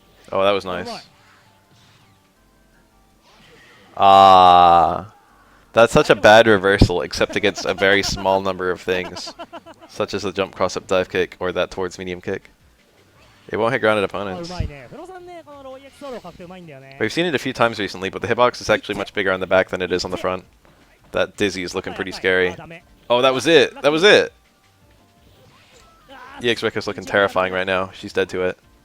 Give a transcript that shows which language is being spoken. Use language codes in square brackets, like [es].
[en] Oh, that was nice. Ah, that's such a bad reversal, except against a very small number of things, such as the jump cross up dive kick or that towards medium kick. It won't hit grounded opponents. [ja] うまいね。フロさんね、このロー EX ソードを確定うまいんだよね。 [en] We've seen it a few times recently, but the hitbox is actually much bigger on the back than it is on the front. That Dizzy is looking pretty scary. Oh, that was it! That was it! EX Rika's looking terrifying right now. She's dead to it.